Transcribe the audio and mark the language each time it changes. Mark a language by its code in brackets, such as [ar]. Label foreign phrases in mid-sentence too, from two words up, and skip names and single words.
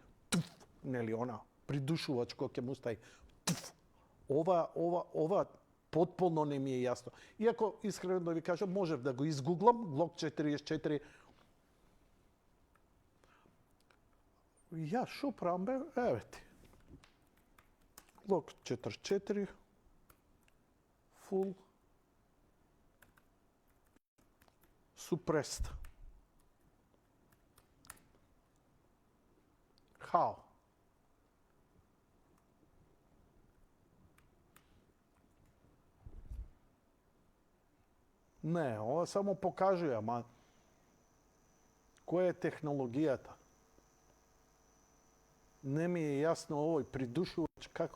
[mk] Нели она придушувач кој ќе му стаи. Ова потполно не ми е јасно. Иако искрено да ви кажам, можев да го изгуглам, Glock 44. Ја шо правам бе? Еве ти. [en] Glock 44 full suppressed. How? [mk] Не, ова само покажува, ама која е технологијата? Не ми е јасно овој придушувач како.